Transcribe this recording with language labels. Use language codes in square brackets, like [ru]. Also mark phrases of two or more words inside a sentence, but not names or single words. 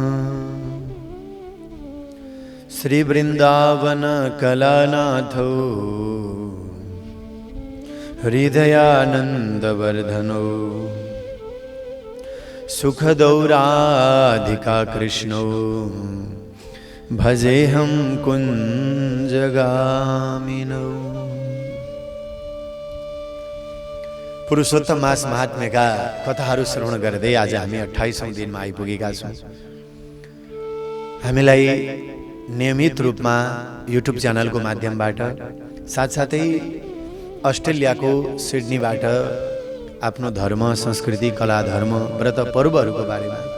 [sa] श्री वृंदावन कलानाथो हृदयानंदवर्धनो सुखदौराधिका कृष्णो भजेहं कुञ्जगामिनो। [ne] पुरुषोत्तम मास महात्म्यका कथाहरू श्रवण गर्दै आज हामी 28औं दिनमा आइपुगेका छौँ। हामीलाई नियमित रूपमा युट्युब च्यानलको माध्यमबाट साथसाथै अस्ट्रेलियाको सिडनीबाट आफ्नो धर्म संस्कृति कला धर्म व्रत पर्वहरूको बारेमा